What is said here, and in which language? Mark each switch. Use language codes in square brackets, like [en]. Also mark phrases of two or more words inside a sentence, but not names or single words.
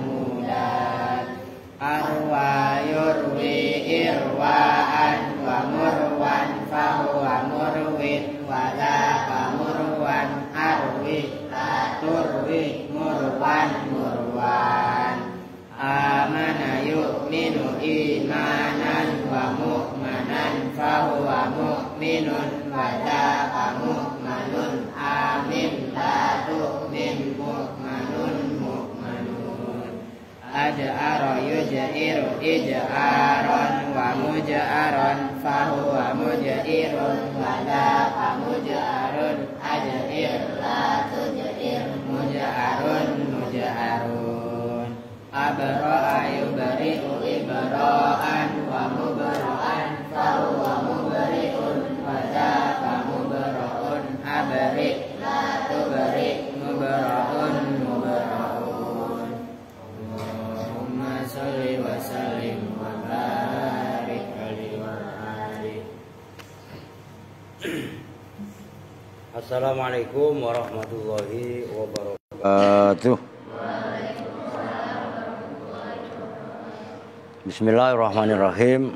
[ar] مدن أروى يروي إرواء ومروى فهو مروٍ وذاك مروى أروِ لا تروِ مروى مروى آمن يؤمن إيمانا ومؤمنا فهو مؤمن وذاك مؤمن آمن لا تؤمن مؤمن مؤمن أجأر يجئر إجئارا ومجأرا فهو مجئر وذاك مجأر أجئر لا تجئر مجأر مجأر أبرأ يبرئ إبراء ومبرأ فهو مبرئ وذاك مبرأ أبرئ لا تبرئ مبرأ مبرأ اللهم صل وسلم وبارك عليه وعلى آله. السلام عليكم ورحمة الله وبركاته. بسم الله الرحمن الرحيم.